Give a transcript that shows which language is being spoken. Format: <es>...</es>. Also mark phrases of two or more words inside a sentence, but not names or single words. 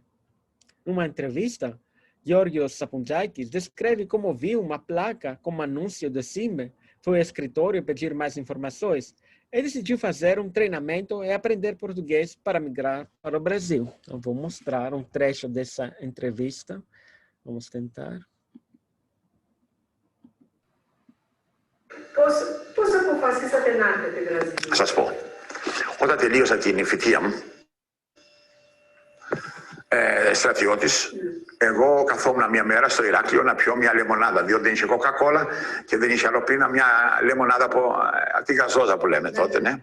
<pt>Numa entrevista, Georgios Sapountzakis descreve como viu uma placa com um anúncio do CIME, foi ao escritório pedir mais informações e decidiu fazer um treinamento e aprender português para migrar para o Brasil. Eu vou mostrar um trecho dessa entrevista. Vamos tentar.</pt> <el>Πώς αποφασίσατε να έρθετε Βραζιλία? Θα σας πω. Όταν τελείωσα την φοιτεία μου, στρατιώτης, εγώ καθόμουν μια μέρα στο Ηράκλειο να πιω μια λεμονάδα, διότι δεν είχε κοκακόλα και δεν είχε άλλο πριν μια λεμονάδα από τη γαζόζα που λέμε τότε, ναι.</el>